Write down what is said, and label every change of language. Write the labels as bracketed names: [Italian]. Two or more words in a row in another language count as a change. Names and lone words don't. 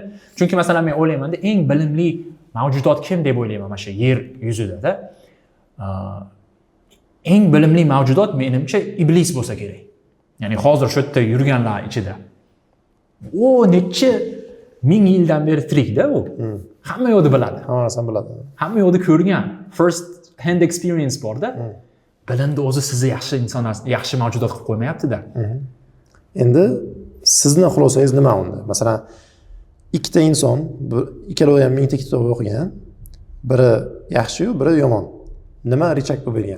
[Uzbek] Chunki masalan men o'ylayman-da, eng bilimli mavjudot kim deb o'ylayman mana shu yer yuzida-da. Eng bilimli mavjudot menimcha iblis bo'lsa kerak. Ya'ni hozir shu yerda yurganlar ichida. O necha ming yildan beri tirikda u. Hamma yo'qni biladi. Hamma narsani biladi. Hamma yo'qni ko'rgan. [English] First hand experience borda. [Uzbek] Bilimni o'zi sizni yaxshi inson, yaxshi mavjudot qilib qo'ymayapti-da. Endi sizning xulosangiz nima unda? Masalan, ikkita inson, ikkalovi ham 1000 ta kitob o'qigan. Biri yaxshi-yu, biri yomon. Nima richak bo'lib bergan?